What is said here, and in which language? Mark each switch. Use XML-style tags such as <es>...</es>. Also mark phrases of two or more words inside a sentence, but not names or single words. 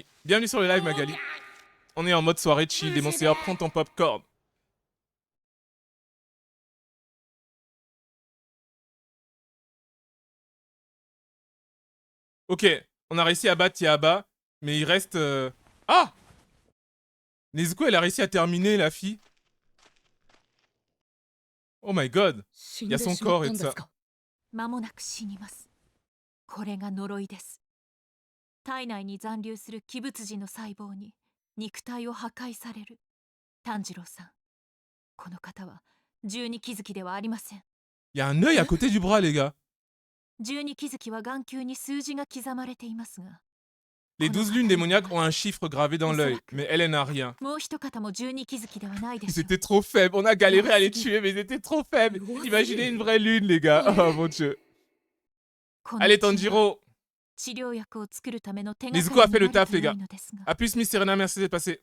<fr>Bienvenue sur le live, Magali. On est en mode soirée chill. Demon Slayer, prends ton popcorn. Ok, on a réussi à battre Yaba. Mais il reste... Ah! Nezuko, elle a réussi à terminer, la fille.</fr> <en>Oh my god.</en> <fr>Il y a son corps et tout ça.</fr> <ja>間もなく死にます。これが呪いです。体内に残留する鬼物児の細胞に肉体を破壊される。炭治郎さん、この方は十二鬼月ではありません。</ja> <fr>Il y a un œil à côté du bras, les gars.</fr> <ja>十二鬼月は眼球に数字が刻まれていますが。</ja> <fr>Les 12 lunes démoniaques ont un chiffre gravé dans l'œil, mais elle n'a rien. Ils étaient trop faibles, on a galéré à les tuer, mais ils étaient trop faibles. Imaginez une vraie lune, les gars. Oh mon dieu. Allez, Tanjiro. Nezuko a fait le taf, les gars. A plus, Miss Serena, merci d'être passé.</fr>